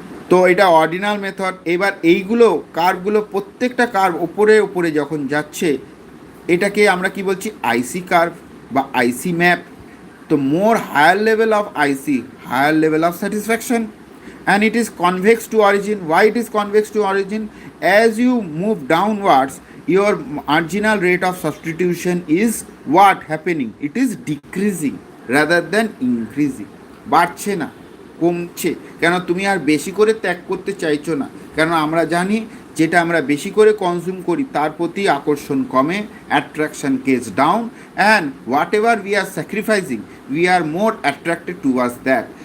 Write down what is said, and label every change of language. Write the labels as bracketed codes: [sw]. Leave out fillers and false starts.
[bn] তো এটা ordinal method. এবার এইগুলো কার্ভগুলো প্রত্যেকটা কার্ভ ওপরে ওপরে যখন যাচ্ছে এটাকে আমরা কি বলছি? আইসি কার্ভ বা আইসি ম্যাপ। তো [en] More higher level of IC, higher level of satisfaction, and it is convex to origin. Why it is convex to origin? As you move downwards your marginal rate of substitution is what happening? It is decreasing rather than increasing. [bn] বাড়ছে না, কমছে। কেন? তুমি আর বেশি করে ত্যাগ করতে চাইছো না, কেন আমরা জানি যেটা আমরা বেশি করে কনজিউম করি তার প্রতি আকর্ষণ কমে, [en] Attraction goes down, and whatever we are sacrificing we are more attracted towards that.